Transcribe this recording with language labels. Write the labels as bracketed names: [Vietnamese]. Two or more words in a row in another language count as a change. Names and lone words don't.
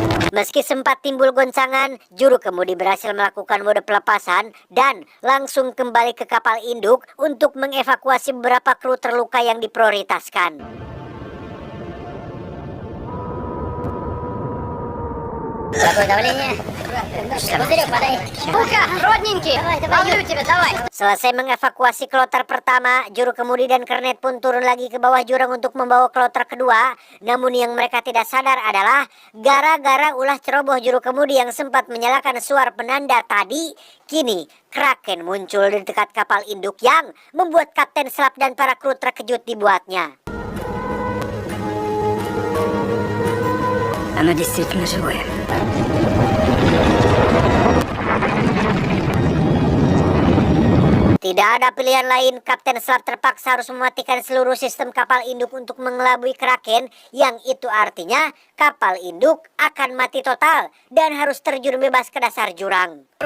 [Indonesian] Meski sempat timbul goncangan, juru kemudi berhasil melakukan mode pelepasan dan langsung kembali ke kapal induk untuk mengevakuasi beberapa kru terluka yang diprioritaskan. [Russian] Какое давление? Пузырек подай. Ну-ка, родненький, ловлю тебя, давай. [Indonesian] Selesai mengevakuasi kloter pertama, juru kemudi dan kernet pun turun lagi ke bawah jurang untuk membawa kloter kedua. Namun yang mereka tidak sadar adalah gara-gara ulah ceroboh juru kemudi yang sempat menyalakan suar penanda tadi, kini Kraken muncul di dekat kapal induk yang membuat kapten selam dan para kru terkejut dibuatnya. [Russian] Оно действительно живое. [Indonesian] Tidak ada pilihan lain, Kapten Selam terpaksa harus mematikan seluruh sistem kapal induk untuk mengelabui Kraken, yang itu artinya kapal induk akan mati total dan harus terjun bebas ke dasar jurang.